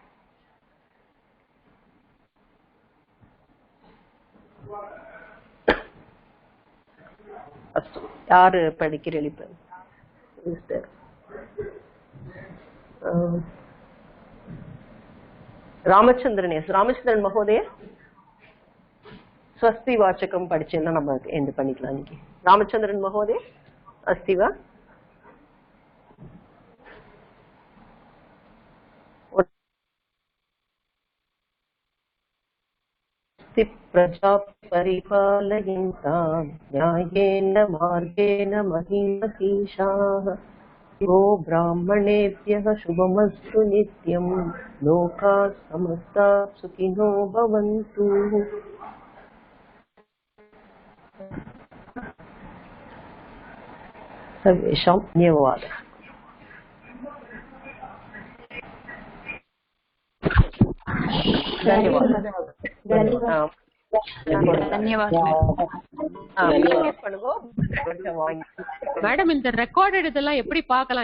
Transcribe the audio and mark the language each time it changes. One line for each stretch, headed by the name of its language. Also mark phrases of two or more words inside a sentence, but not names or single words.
Tamil: யாரு படிக்கிறேன் இப்ப? ராமச்சந்திரன். எஸ் ராமச்சந்திரன்
Sanskrit: महोदय स्वस्ति वाचकम्
Tamil: படிச்சேன்னா நம்ம எண்ட் பண்ணிக்கலாம் இன்னைக்கு.
Sanskrit: ராமச்சந்திரன் மகோதய अस्ति वा? प्रजा परिपालयन्तां न्यायेन मार्गेण महिमहीषाः यो ब्राह्मणेभ्यः शुभमस्तु नित्यं लोकाः समस्ताः सुखिनो भवन्तु. सर्वेषां धन्यवादः.
Tamil: மேடம் இந்த ரெக்கார்டட் இதெல்லாம் எப்படி பார்க்கலாம்?